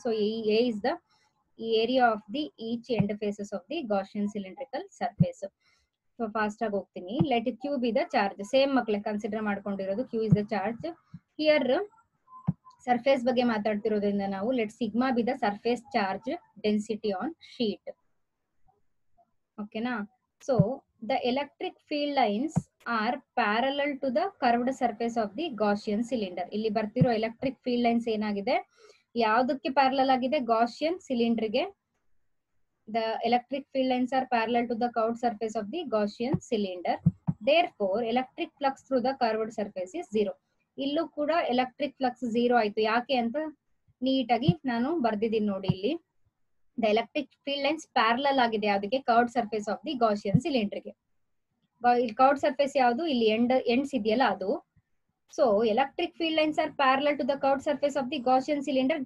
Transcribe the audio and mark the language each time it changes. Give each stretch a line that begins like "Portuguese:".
English: So a is the area of the each end faces of the Gaussian cylindrical surface.
Kannada: So fast ಆಗಿ ಹೋಗ್ತೀನಿ.
English: Let Q be the charge.
Kannada: Same ಮಕ್ಕಳೇ consider ಮಾಡ್ಕೊಂಡಿರೋದು,
English: Q is the charge. Here
Kannada: surface ಬಗ್ಗೆ ಮಾತಾಡ್ತಿರೋದ್ರಿಂದ ನಾವು
English: Let sigma be the surface charge density on sheet.
Kannada: ಓಕೆನಾ?
English: So the electric field lines are parallel to the curved surface of the Gaussian cylinder.
Kannada: ಇಲ್ಲಿ ಬರ್ತಿರೋ electric field lines ಏನಾಗಿದೆ, ಯಾವ್ದಕ್ಕೆ parallel ಆಗಿದೆ, Gaussian cylinder ಗೆ.
English: The electric field lines are parallel to the curved surface of the Gaussian cylinder. Therefore, electric flux through the curved surface is 0.
Kannada: ಇಲ್ಲೂ ಕೂಡ electric flux 0 ಆಯ್ತು. ಯಾಕೆ ಅಂತ ನೀಟಾಗಿ ನಾನು ಬರ್ದಿದ್ದೀನಿ ನೋಡಿ ಇಲ್ಲಿ. The electric field lines parallel ಆಗಿದೆ ಯಾವ್ದಕ್ಕೆ, curved surface of the Gaussian cylinder ಗೆ. ಕರ್ವ್ಡ್ ಸರ್ಫೇಸ್ ಯಾವುದು, ಇಲ್ಲಿ ಎಂಡ್ಸ್ ಇದೆಯಲ್ಲ ಅದು.
English: So electric field lines are parallel to the curved surface of the Gaussian cylinder.